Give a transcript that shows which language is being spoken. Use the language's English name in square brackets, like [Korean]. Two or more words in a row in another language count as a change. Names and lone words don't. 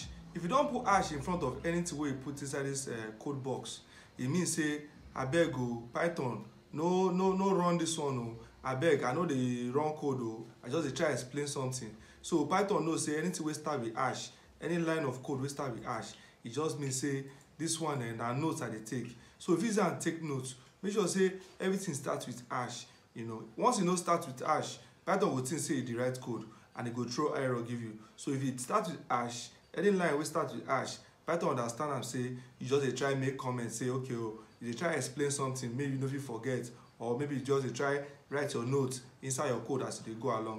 [Nigerian Pidgin] If you don't put hash in front of anything where you put inside this code box, it means say I beg Python no run this one I beg I know the wrong code I just try explain something. So Python knows say anything we start with hash, any line of code we start with hash, e just mean say this one na notes I dey take. So if you use am take notes, make sure say everything start with hash. You know, once you no start with hash, Python go think say you dey write code and e go throw error give you. So if it start with hash, any line wey start with hash, Python understand am say you just dey try make comment say okay o, you dey try explain something maybe you no fit forget, or maybe you just dey try write your note inside your code as you dey go along.